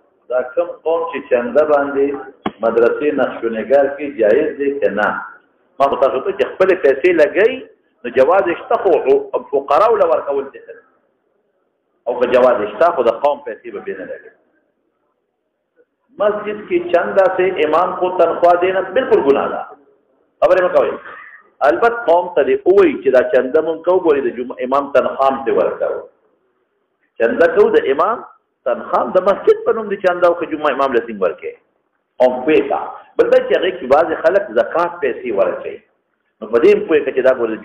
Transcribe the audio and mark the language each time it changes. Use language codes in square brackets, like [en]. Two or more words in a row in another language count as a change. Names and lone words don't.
[ps] دا کوم قوم چې چنده باندې مدرسې نقشونګار کې جایز دی که نه ما خو تاسو ته چې خپلې پیسې لګئ نو جواز شته خو فقراو له ورکول دي او که جواز شته خو د قوم پیسې به بې نه لګئ مسجد کې [ur] چنده سے امام کو تنخواہ دینا بالکل گناہ [ps] ده خبرې مه کوئ البته قوم ته دې ووایي چې دا چنده مونږ کوو ګورې د امام تنخواه هم ترې ورکوو چنده کوو د امام تنخواه د مسجد په نوم د چنده او که جمعه امام له څنګه ورکوي قوم پوه کا بل دا چې هغې کې بعضې خلک زکات پیسې ورکوي نو په دې هم پوهېږه چې دا ګورې د